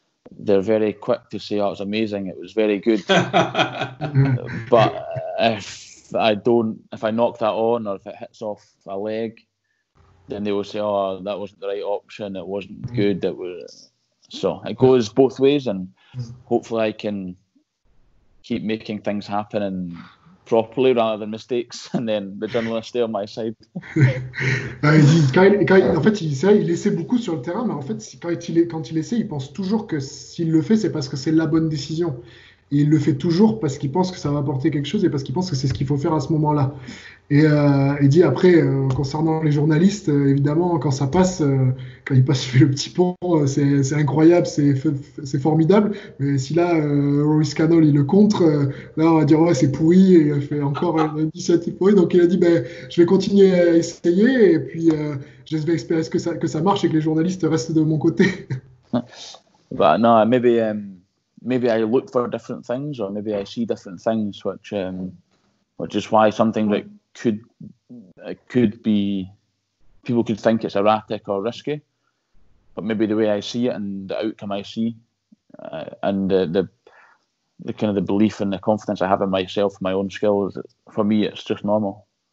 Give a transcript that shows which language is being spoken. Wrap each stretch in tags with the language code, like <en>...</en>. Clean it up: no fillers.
<en>they're very quick to say, "Oh, it's amazing, it was very good." But if I knock that on, or if it hits off a leg, then they will say, "Oh, that wasn't the right option. It wasn't good. It was." So it goes both ways, and hopefully I can keep making things happen and properly rather than mistakes, and then the journalists stay on my side.</en> <fr>Il dit, en fait, il essaie beaucoup sur le terrain, mais en fait, quand il essaie, il pense toujours que s'il le fait, c'est parce que c'est la bonne décision. Et il le fait toujours parce qu'il pense que ça va apporter quelque chose et parce qu'il pense que c'est ce qu'il faut faire à ce moment-là. Et il dit après, concernant les journalistes, évidemment, quand ça passe, quand il passe le petit pont, c'est incroyable, c'est formidable. Mais si là, Rory Scannell, il le contre, là, on va dire, ouais, c'est pourri, et il fait encore une initiative pourrie. Donc il a dit, je vais continuer à essayer, et puis j'espère que ça marche et que les journalistes restent de mon côté.</fr> <en>But no, maybe I look for different things, or maybe I see different things, which is why something that could be, people could think it's erratic or risky, but maybe the way I see it and the outcome I see, and the kind of the belief and the confidence I have in myself, my own skills, for me, it's just normal.</en>